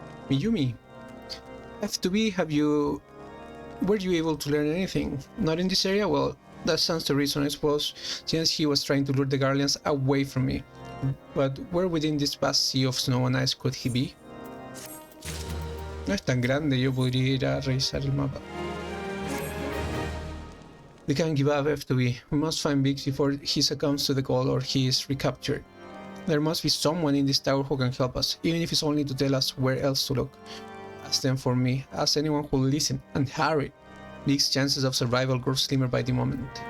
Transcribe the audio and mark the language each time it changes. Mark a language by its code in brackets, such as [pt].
[en] Miyumi, Eftobe, were you able to learn anything? Not in this area? Well, that stands to reason, I suppose, since he was trying to lure the Guardians away from me. But where within this vast sea of snow and ice could he be? [es] No es tan grande, yo podría ir a revisar el mapa. [en] We can't give up, Eftobe. We must find Biggs before he succumbs to the cold or he is recaptured. There must be someone in this tower who can help us, even if it's only to tell us where else to look. Ask them for me, ask anyone who will listen, and hurry! Big's chances of survival grow slimmer by the moment.